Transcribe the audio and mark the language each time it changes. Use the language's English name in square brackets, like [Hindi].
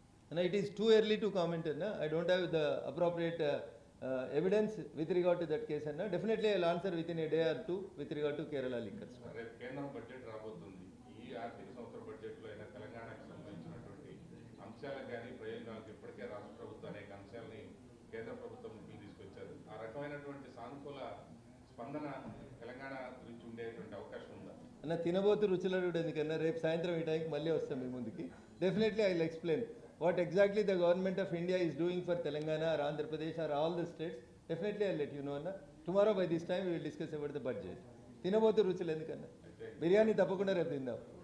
[English] And it is too early to comment, Anna. I don't have the appropriate evidence with regard to that case, Anna. Definitely I'll answer within a day or two with regard to Kerala liquor. [Telugu] కేంద్రం budget రాబోతుంది. ఈ ఆర్థిక సంవత్సర బడ్జెట్లో అయినా తెలంగాణకు సంబంధించినటువంటి అంశాలకు కానీ ప్రయోజనాలకు ఇప్పటికే రాష్ట్ర ప్రభుత్వం అనేక అంశాలని కేంద్ర ప్రభుత్వం ముందుకు తీసుకొచ్చారు. ఆ రకమైనటువంటి సానుకూల స్పందన తెలంగాణ గురించి ఉండేటువంటి అవకాశం ఉందా అన్న? తినబోతు రుచులడు ఎందుకన్నా, రేపు సాయంత్రం ఈ టైంకి మళ్ళీ వస్తాం మీ ముందుకి. [English] Definitely I will explain what exactly the government of India is doing for Telangana or Andhra Pradesh or all the states. Definitely I'll let you know, Anna. Tomorrow by this time we will discuss about the budget. [Telugu] తినబోతు రుచులు ఎందుకన్నా, బిర్యానీ తప్పకుండా రేపు తిందాం.